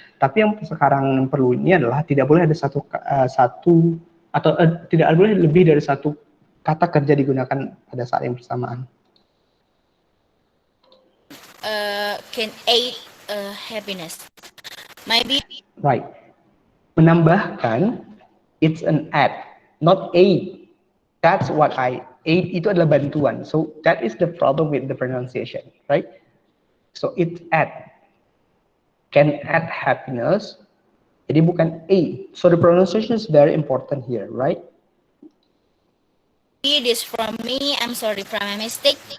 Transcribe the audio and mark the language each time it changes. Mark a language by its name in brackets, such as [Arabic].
[Indonesian] Tapi yang sekarang perlu ini adalah tidak boleh ada satu atau tidak boleh lebih dari satu kata kerja digunakan pada saat yang bersamaan. [English] Can aid happiness. Maybe. Right. [Indonesian] Menambahkan, [English] it's an add, not aid. That's what aid [Indonesian] itu adalah bantuan. [English] So that is the problem with the pronunciation, right? So it's add, can add happiness. [Indonesian] Jadi bukan aid. [English] So the pronunciation is very important here, right? This from me. I'm sorry for my mistake.